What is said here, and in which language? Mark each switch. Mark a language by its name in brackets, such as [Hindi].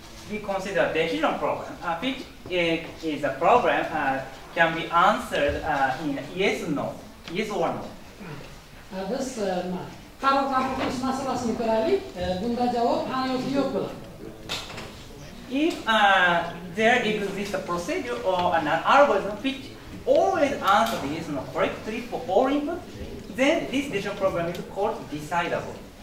[English] We consider decision problem, which is a problem can be answered in yes or no, yes or no. [Uzbek] Biz qaror qabul qilish masalasini ko'raylik. Bunda javob ha yoki yo'q bo'ladi. [English] If there exists a procedure or an algorithm which always answers yes or no correctly for all inputs, then this decision problem is called decidable.